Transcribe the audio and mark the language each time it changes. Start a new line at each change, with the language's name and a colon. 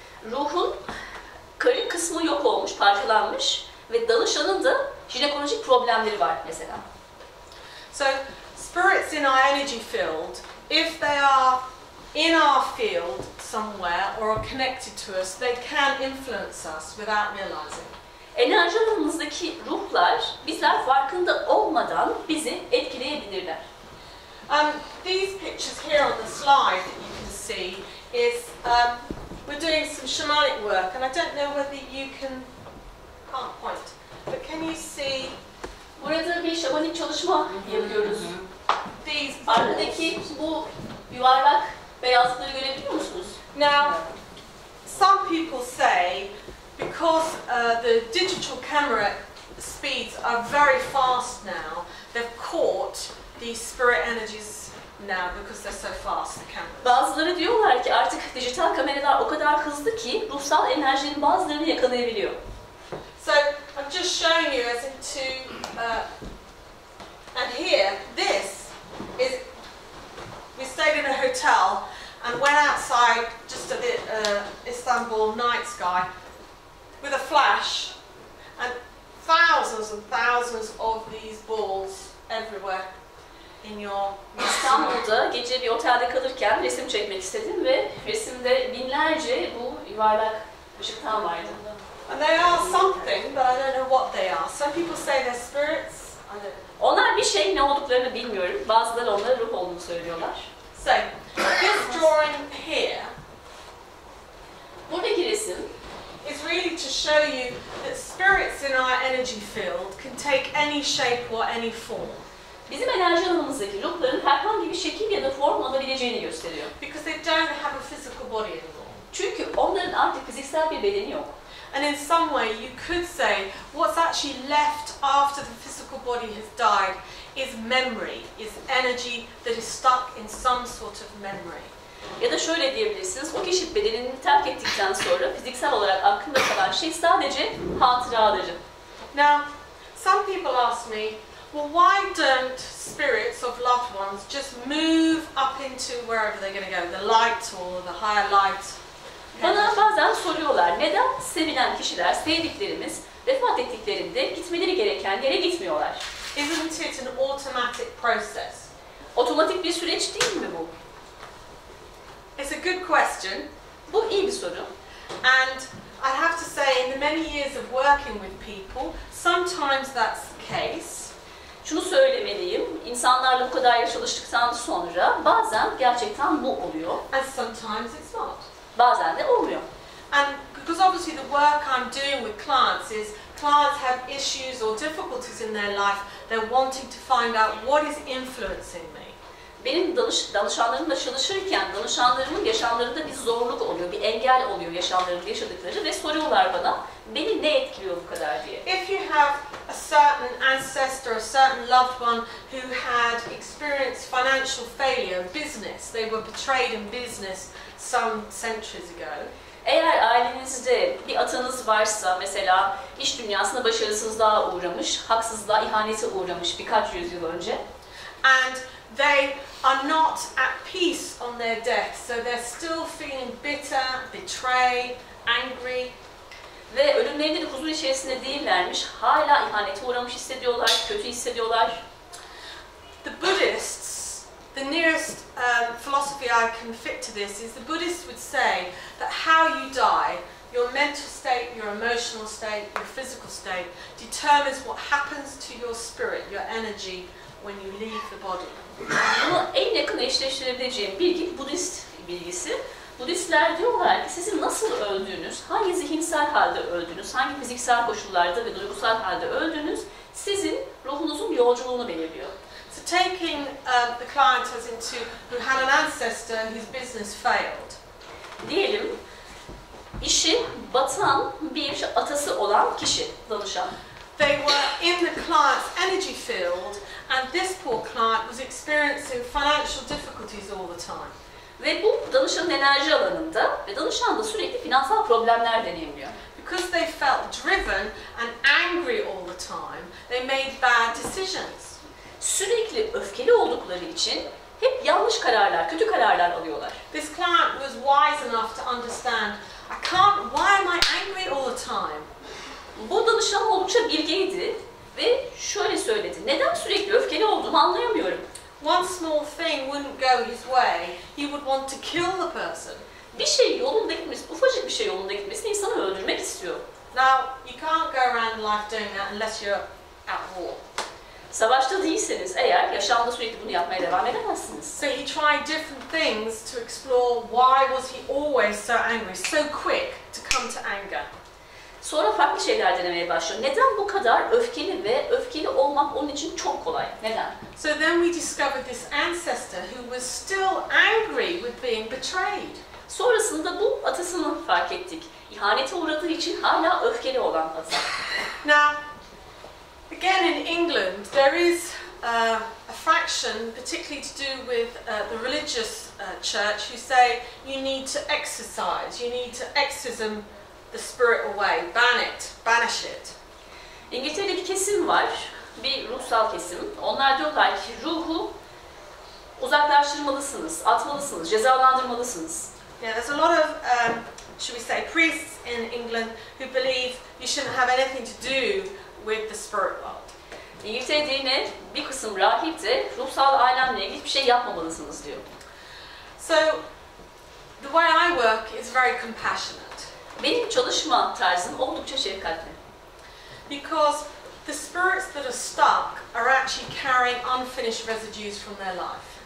Turkish: Ruhun karın kısmı yok olmuş, parçalanmış ve danışanın da jinekolojik problemleri var mesela.
English: So, spirits in our energy field, if they are in our field somewhere or are connected to us, they can influence us without realizing.
Turkish: Enerji alanımızdaki ruhlar bizler farkında olmadan bizi etkileyebilirler.
English: These pictures here on the slide that you can see is we're doing some shamanic work, and I don't know whether you can't point, but can you see?
Turkish: Burada bir şamanik çalışma yapıyoruz.
English: These
Turkish: Arkadaki bu yuvarlak beyazlıkları görebiliyor musunuz?
English: Now, some people say because the digital camera speeds are very fast now, they've caught these spirit energies now because they're so fast, the cameras.
Turkish: Bazıları diyorlar ki artık dijital kameralar o kadar hızlı ki ruhsal enerjinin bazılarını yakalayabiliyor.
English: So I'm just showing you as into, and here, this is, we stayed in a hotel and went outside just at the Istanbul night sky with a flash, and thousands of these balls everywhere in your
Turkish: İstanbul'da gece bir otelde kalırken resim çekmek istedim ve resimde binlerce bu yuvarlak ışıktan vardı.
English: And they are something, but I don't know what they are. Some people say they're spirits. I don't know.
Turkish: Onlar bir şey, ne olduklarını bilmiyorum. Bazıları onlara ruh olduğunu söylüyorlar.
English: So, this drawing here
Turkish: Buradaki resim
English: is really to show you that spirits in our energy field can take any shape or any form.
Turkish: bizim enerji alanımızdaki ruhların herhangi bir şekil ya da form alabileceğini gösteriyor.
English: Because they don't have a physical body anymore.
Turkish: Çünkü onların artık fiziksel bir bedeni yok.
English: And in some way you could say what's actually left after the physical body has died is memory, is energy that is stuck in some sort of memory.
Turkish: Ya da şöyle diyebilirsiniz, o kişi bedenini terk ettikten sonra fiziksel olarak aklında kalan şey sadece hatıraları.
English: Now, some people ask me, well, why don't spirits of loved ones just move up into wherever they're going to go, the light or the higher light?
Turkish: Bana bazen soruyorlar, neden sevilen kişiler, sevdiklerimiz vefat ettiklerinde gitmeleri gereken yere gitmiyorlar?
English: Isn't it an automatic process?
Turkish: Otomatik bir süreç değil mi bu?
English: It's a good question,
Turkish: Bu iyi bir soru.
English: and I have to say in the many years of working with people, sometimes that's the case.
Turkish: Şunu söylemeliyim, insanlarla bu kadar yıl çalıştıktan sonra bazen gerçekten bu oluyor,
English: And sometimes it's not.
Turkish: bazen de olmuyor.
English: And because obviously the work I'm doing with clients is clients have issues or difficulties in their life, they're wanting to find out what is influencing me.
Turkish: benim danışanlarımla çalışırken danışanlarımın yaşamlarında bir zorluk oluyor, bir engel oluyor yaşamlarında yaşadıkları ve soruyorlar bana, beni ne etkiliyor bu kadar diye.
English: If you have a certain ancestor, a certain loved one who had experienced financial failure in business, they were betrayed in business some centuries ago.
Turkish: Eğer ailenizde bir atanız varsa, mesela iş dünyasında başarısızlığa uğramış, haksızlığa, ihanete uğramış birkaç yüzyıl önce,
English: and they are not at peace on their death, so they're still feeling bitter, betrayed, angry.
Turkish: Ve ölümlerinde de huzur içerisinde değillermiş, hala ihanete uğramış hissediyorlar, kötü hissediyorlar.
English: The Buddhists, the nearest philosophy I can fit to this is the Buddhists would say that how you die, your mental state, your emotional state, your physical state, determines what happens to your spirit, your energy, when you leave the body.
Turkish: Bunu en yakın eşleştirebileceğim bilgi Budist bilgisi. Budistler diyorlar ki sizin nasıl öldüğünüz, hangi zihinsel halde öldüğünüz, hangi fiziksel koşullarda ve duygusal halde öldüğünüz sizin ruhunuzun yolculuğunu belirliyor.
English: So taking the client as into who had an ancestor whose business failed.
Turkish: Diyelim işi batan bir atası olan kişi, danışan.
English: They were in the client's energy field, and this poor client was experiencing financial difficulties all the time.
Turkish: Ve bu danışanın enerji alanında ve danışan da sürekli finansal problemler deneyimliyor.
English: Because they felt driven and angry all the time, they made bad decisions.
Turkish: Sürekli öfkeli oldukları için hep yanlış kararlar, kötü kararlar alıyorlar.
English: This client was wise enough to understand, why am I angry all the time?
Turkish: Bu danışan oldukça bilgeydi ve şöyle söyledi, neden sürekli öfkeli olduğumu anlayamıyorum.
English: One small thing wouldn't go his way, he would want to kill the person.
Turkish: Bir şey yolunda gitmesi, ufacık bir şey yolunda gitmesi insanı öldürmek istiyor.
English: Now, you can't go around life doing that unless you're at war.
Turkish: Savaşta değilseniz eğer, yaşamda sürekli bunu yapmaya devam edemezsiniz.
English: So he tried different things to explore why was he always so angry, so quick to come to anger.
Turkish: Sonra farklı şeyler denemeye başlıyor. Neden bu kadar öfkeli ve öfkeli olmak onun için çok kolay? Neden?
English: So then we discovered this ancestor who was still angry with being betrayed.
Turkish: Sonrasında bu atasını fark ettik. İhanete uğradığı için hala öfkeli olan ata.
English: Now, again in England, there is a fraction, particularly to do with the religious church, who say you need to exorcise, you need to exorcism the spirit away, banish it.
Turkish: İngiltere'de bir kesim var, bir ruhsal kesim. Onlar diyorlar ki ruhu uzaklaştırmalısınız, atmalısınız, cezalandırmalısınız.
English: Yeah, there's a lot of, should we say, priests in England who believe you shouldn't have anything to do with the spirit world.
Turkish: İngiltere'de yine bir kısım rahip de ruhsal alemle ilgili bir şey yapmamalısınız diyor.
English: So, the way I work is very compassionate.
Turkish: Benim çalışma tarzım oldukça şefkatli.
English: Because the spirits that are stuck are actually carrying unfinished residues from their life.